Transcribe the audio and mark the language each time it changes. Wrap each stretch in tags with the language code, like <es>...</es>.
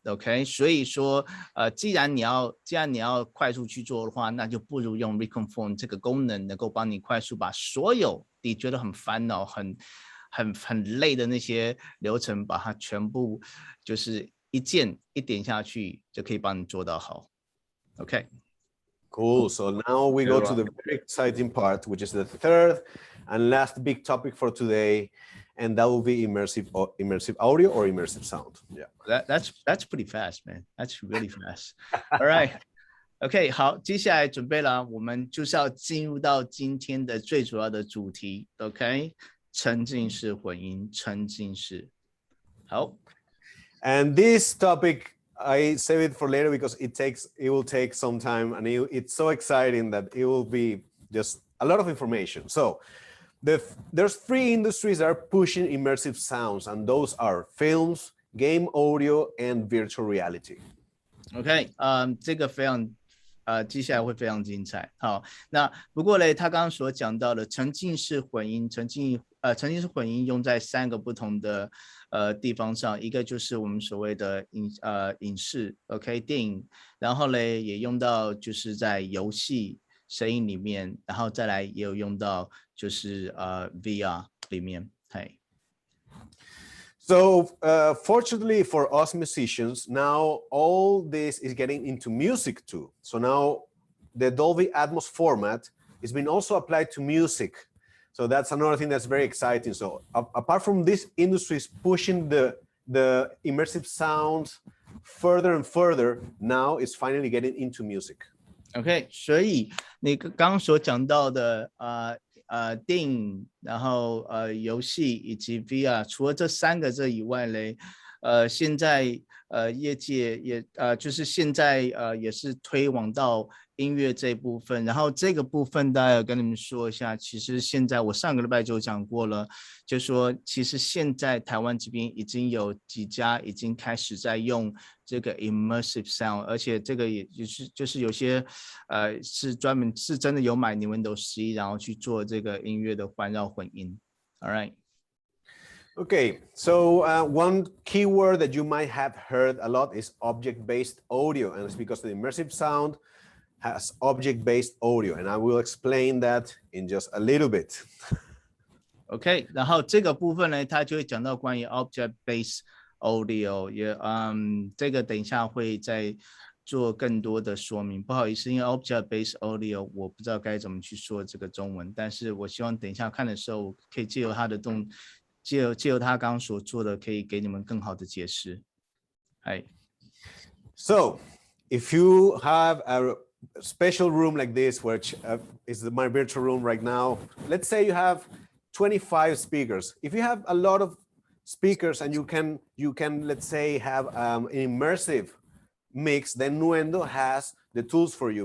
<zh>OK， 所以说既然你要快速去做的话，那就不如用 reconform 这个功能，能够帮你快速把所有你觉得很烦恼、很累的那些流程，把它全部就是一点下去，就可以帮你做到好。 OK。</zh> <en>Cool. So now we go to the very exciting part, which is the third and last big topic for today, and that will be immersive audio or immersive sound. Yeah. That's pretty fast, man. That's really fast. All right.</en> <zh>OK， 好，接下来准备了，我们就是要进入到今天的最主要的主题。 OK， 沉浸式混音，沉浸式。好。</zh> <en>And this topic, I save it for later because it will take some time, and it's so exciting that it will be just a lot of information. So there's 3 industries that are pushing immersive sounds, and those are films, game audio, and virtual reality.</en> <zh>OK， 这个非常接下来会非常精彩。好，那不过呢，他刚刚所讲到的沉浸式混音，沉浸式混音用在3个不同的地方上，一个就是我们所谓的影视 ，OK， 电影，然后呢也用到就是在游戏声音里面，然后再来也有用到就是VR 里面，嘿。</zh> <en>So fortunately for us musicians, now all this is getting into music too. So now the Dolby Atmos format is being also applied to music. So that's another thing that's very exciting. So apart from this industry is pushing the immersive sound further and further, now it's finally getting into music.</en> <zh>OK， 所以你刚刚所讲到的电影，然后游戏以及 VR， 除了这3个以外嘞，现在业界也就是现在也是推广到音乐这一部分，然后这个部分大家要跟你们说一下，其实现在我上个礼拜就讲过了，就说其实现在台湾这边已经有几家已经开始在用这个 immersive sound， 而且这个也就是有些是专门是真的有买 Nuendo 11，然后去做这个音乐的环绕混音。</zh> <en>All right. Okay, so one keyword that you might have heard a lot is object-based audio, and it's because the immersive sound has object-based audio, and I will explain that in just a little bit.</en> <zh>OK， 然后这个部分呢，它就会讲到关于 object-based audio， 也这个等一下会再做更多的说明。不好意思，因为 object-based audio 我不知道该怎么去说这个中文，但是我希望等一下看的时候，可以借由他的借由他刚刚所做的，可以给你们更好的解释。So</zh> <en>if you have a special room like this, which is my virtual room right now. Let's say you have 25 speakers. If you have a lot of speakers and you can let's say have an immersive mix, then Nuendo has the tools for you.</en>